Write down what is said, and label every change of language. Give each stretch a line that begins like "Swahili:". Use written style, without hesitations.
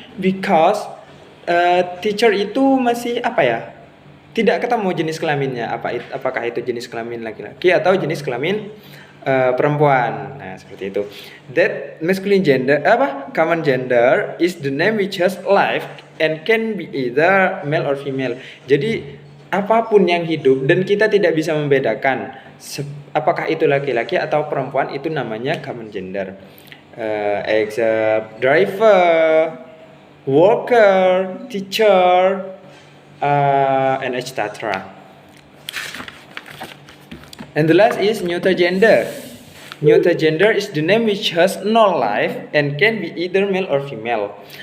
Indonesian: Because teacher itu masih tidak ketemu jenis kelaminnya. Apakah itu jenis kelamin laki-laki atau jenis kelamin perempuan. Nah, seperti itu.
English: That masculine gender common gender is the name which has life and can be either male or female.
Indonesian: Jadi apapun yang hidup dan kita tidak bisa membedakan apakah itu laki-laki atau perempuan, itu namanya common gender.
English: Except driver, worker, teacher, and etc. And the last is neuter gender. Neuter gender is the name which has no life and can be either male or female.